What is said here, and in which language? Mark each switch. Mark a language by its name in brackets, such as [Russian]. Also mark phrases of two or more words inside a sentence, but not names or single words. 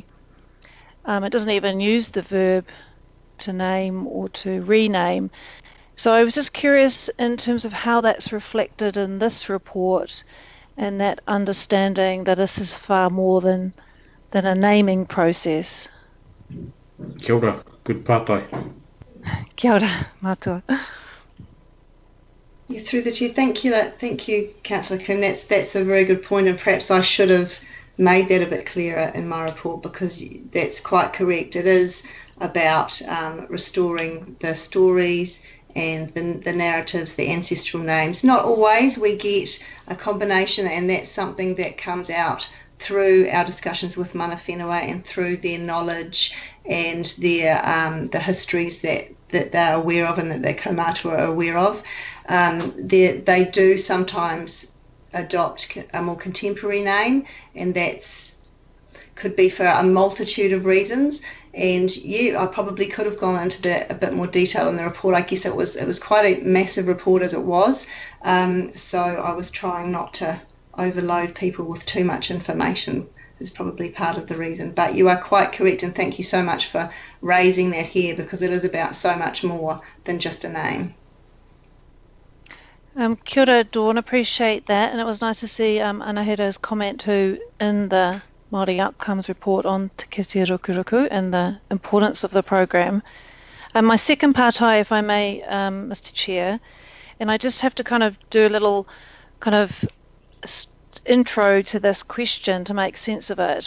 [English] It doesn't even use the verb to name or to rename. So I was just curious in terms of how that's reflected in this report, and that understanding that this is far more than a naming process. [Māori] Kia ora, good pārtai. Kia ora, mātua. [English] Yeah, through the chair. Thank you, Councillor Kuhn. That's a very good point, and perhaps I should have made that a bit clearer in my report, because that's quite correct. It is about restoring the stories and the narratives, the ancestral names. Not always we get a combination, and that's something that comes out through our discussions with [Māori] mana whenua [English] and through their knowledge and their the histories that they're aware of and that their kaumātua are aware of. They do sometimes adopt a more contemporary name, and that's could be for a multitude of reasons. And I probably could have gone into that a bit more detail in the report. I guess it was quite a massive report as it was, so I was trying not to overload people with too much information, is probably part of the reason. But you are quite correct, and thank you so much for raising that here, because it is about so much more than just a name. [Māori] Kia ora, [English] Dawn, appreciate that, and it was nice to see Anahera's comment too in the Māori Outcomes Report on Te Kiti Rukuruku and the importance of the program. My second pārtai, if I may, Mr. Chair, and I just have to kind of do a little kind of intro to this question to make sense of it.